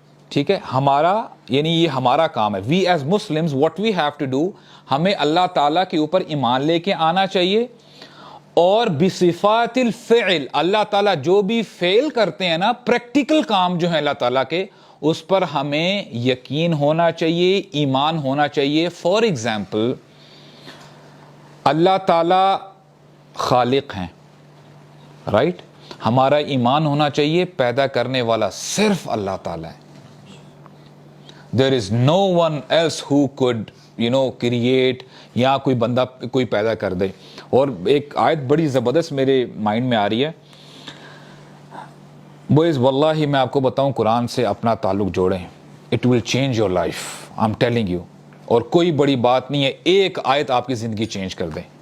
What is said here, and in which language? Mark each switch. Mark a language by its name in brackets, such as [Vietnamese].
[Urdu] ٹھیک ہے, ہمارا یعنی یہ ہمارا کام ہے, [English] we as Muslims what we have to do, [Urdu] ہمیں اللہ تعالیٰ کے اوپر ایمان لے کے آنا چاہیے, اور بصفات الفعل, اللہ تعالیٰ جو بھی فعل کرتے ہیں نا, پریکٹیکل کام جو ہیں اللہ تعالیٰ کے, اس پر ہمیں یقین ہونا چاہیے, ایمان ہونا چاہیے. [English] for example, [Urdu] اللہ تعالیٰ خالق ہیں, رائٹ, ہمارا ایمان ہونا چاہیے پیدا کرنے والا صرف اللہ تعالیٰ ہے. [English] There is no one else who could create, [Urdu] یا کوئی بندہ کوئی پیدا کر دے. اور ایک آیت بڑی زبردست میرے مائنڈ میں آ رہی ہے, بوائز واللہ میں آپ کو بتاؤں, قرآن سے اپنا تعلق جوڑیں, [English] it will change your life, I'm telling you. [Urdu] اور کوئی بڑی بات نہیں ہے, ایک آیت آپ کی زندگی چینج کر دے.